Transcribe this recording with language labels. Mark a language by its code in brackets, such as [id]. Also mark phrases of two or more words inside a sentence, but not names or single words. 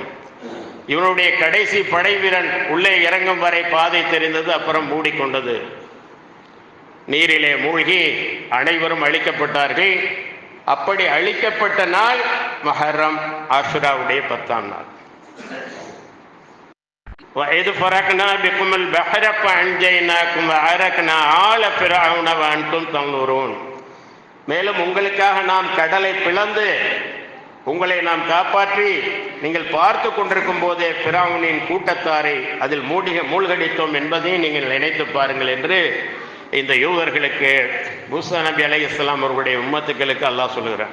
[ta] இவனுடைய கடைசி படை வீரன் உள்ளே இறங்கும் வரை பாதை தெரிந்தது, அப்புறம் மூடிக்கொண்டது. நீரிலே மூழ்கி அனைவரும் அழிக்கப்பட்டார்கள். அப்படி அழிக்கப்பட்ட நாள் முஹர்ரம், ஆஷுராவுடைய 10ஆம் நாள். [ar] وَإِذْ فَرَقْنَا بِكُمُ الْبَحْرَ فَأَنْجَيْنَاكُمْ وَأَغْرَقْنَا آلَ فِرْعَوْنَ وَأَنْتُمْ تَنْظُرُونَ. [ta] மேலும் உங்களுக்காக நாம் கடலை பிளந்து உங்களை நாம் காப்பாற்றி நீங்கள் பார்த்து கொண்டிருக்கும் போதே ஃபிரௌனின் கூட்டத்தாரை அதில் மூழ்கடித்தோம் என்பதை நீங்கள் நினைத்து பாருங்கள் என்று இந்த யூதர்களுக்கு, மூசா நபி அலைஹிஸ்ஸலாம் அவர்களுடைய உம்மத்துக்களுக்கு அல்லாஹ் சொல்லுகிறார்.